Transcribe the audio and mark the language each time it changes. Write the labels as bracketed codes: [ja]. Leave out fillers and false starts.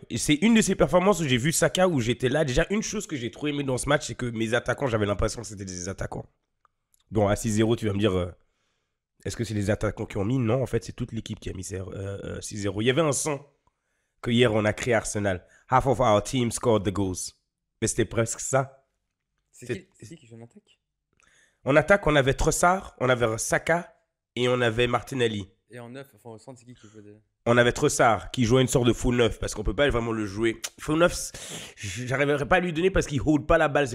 [fr] Et c'est une de ces performances où j'ai vu Saka, où j'étais là. Déjà, une chose que j'ai trop aimé dans ce match, c'est que mes attaquants, j'avais l'impression que c'était des attaquants. Bon, à 6-0, tu vas me dire, est-ce que c'est les attaquants qui ont mis? Non, en fait, c'est toute l'équipe qui a mis 6-0. Il y avait un son que hier, on a créé Arsenal. [en] Half of our team scored the goals. [fr] Mais c'était presque ça. C'est qui fait une attaque? En attaque, on avait Trossard, on avait Saka et on avait Martinelli. Et en neuf, enfin au centre, c'est qui joue des... On avait Trossard qui jouait une sorte de faux neuf parce qu'on peut pas vraiment le jouer. Faux neuf, j'arriverai pas à lui donner parce qu'il hold pas la balle.